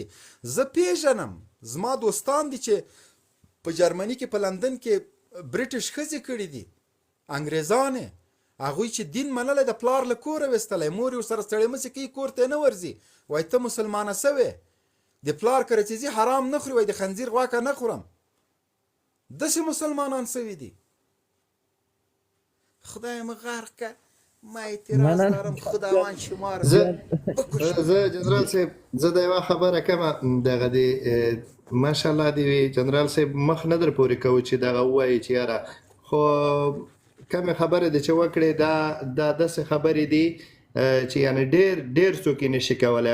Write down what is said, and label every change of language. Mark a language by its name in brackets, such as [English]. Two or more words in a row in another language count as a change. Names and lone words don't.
[Pashto] زه پیژنم، زما دوستان دي چې په جرمني کې په لندن کې برټش ښځې کړي دي، انګریزانې، هغوی چې دین منلی د پلار له کوره ویستلی، مور یې ورسره ستړې مسې کوي، کور ته یې نه ورځي، وایي ته مسلمانه سوې، د پلار کره چې ځي حرام نه خوري، وایي د خنزیر غوښه نه خورم. داسې مسلمانان سوي دي. خدای مو غرق که، [Persian] ما اعتراض دارم خداوند شما رو [Pashto] زه جنرال صاحب زه د یوه خبره کومه دغه دی ماشاءالله دی جنرال صاحب مخ نه در پورې کوو چې دغه ووایي چې یاره خو کومې خبرې دی چې وکړې دا داسې خبرې دي چې یعنې ډېر څوک یې نشي کولی.